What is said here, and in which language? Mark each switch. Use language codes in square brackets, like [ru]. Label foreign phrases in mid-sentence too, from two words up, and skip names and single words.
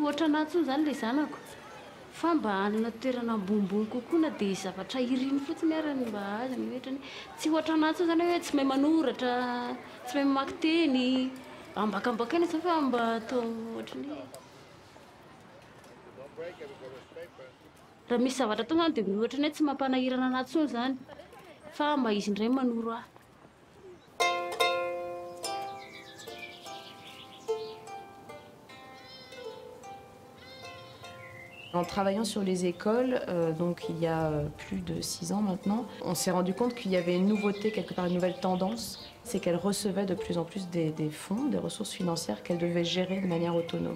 [mg] ohatra anahy intsony zany ilay zanako fa mba hanana toerana ambonimbony kokoa na dia zavatra iriny fotsiny ary mba azony ohatrany tsy ohatra anahy intsony zany hoe tsy mahay manoratra, tsy mahay mamaky teny, ambakambakaina zany fa mba atao ohatrany raha misy zavatra atao zany dia ohatrany hoe tsy mampanahirana anahy intsony zany fa mba izy indray manoro ahy. [fr] En travaillant sur les écoles, donc il y a plus de 6 ans maintenant, on s'est rendu compte qu'il y avait une nouveauté, quelque part une nouvelle tendance, c'est qu'elles recevaient de plus en plus des fonds, des ressources financières qu'elles devaient gérer de manière autonome.